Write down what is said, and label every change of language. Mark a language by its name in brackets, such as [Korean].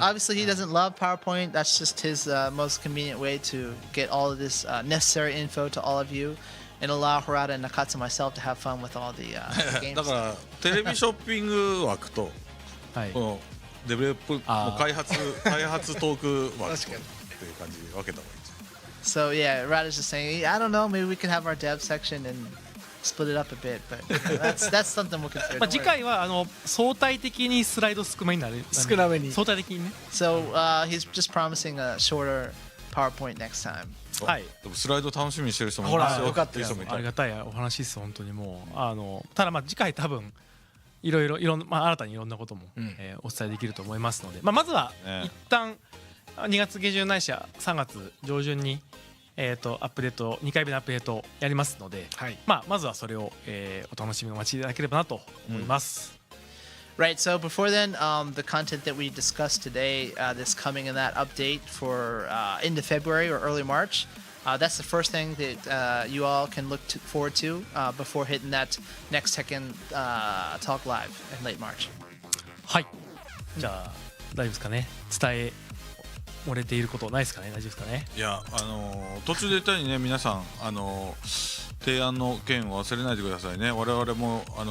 [English] So obviously he doesn't love PowerPoint. That's just his most convenient way to get all of this necessary info to all of you. and allow Harada and Nakatsu and myself to have fun with all the games. [Japanese] だからテレビショッピング枠とはいこのデベロップもう開発トーク枠と確かにっていう感じで分けた方がいいです [English] So yeah, Harada's just saying, I don't know, maybe we could have our dev section and split it up a bit, but that's something we'll consider. [Japanese] まあ次回は相対的にスライド少めになる少なめに相対的にね [English] So he's just promising a shorter PowerPoint next time. [Japanese] はいでもスライド楽しみにしてる人もいほらますよよかったよっていう人もいたありがたいお話です本当にもうただまあ次回多分いろんな、まあ、新たにいろんなことも、お伝えできると思いますので、まあ、まずはね一旦2月下旬ないしは3月上旬にアップデート2回目のアップデートをやりますので、はいまあ、まずはそれを、お楽しみにお待ちいただければなと思います、 [English] Right, so before then, the content that we discussed today, that's coming in that update for end of February or early March, that's the first thing that you all can look forward to before hitting that next Tekken Talk Live in late March. [Japanese] はいじゃあ大丈夫ですかね伝え漏れていることないですかね大丈夫ですかねいや途中で言ったようにね皆さん提案の件を忘れないでくださいね我々も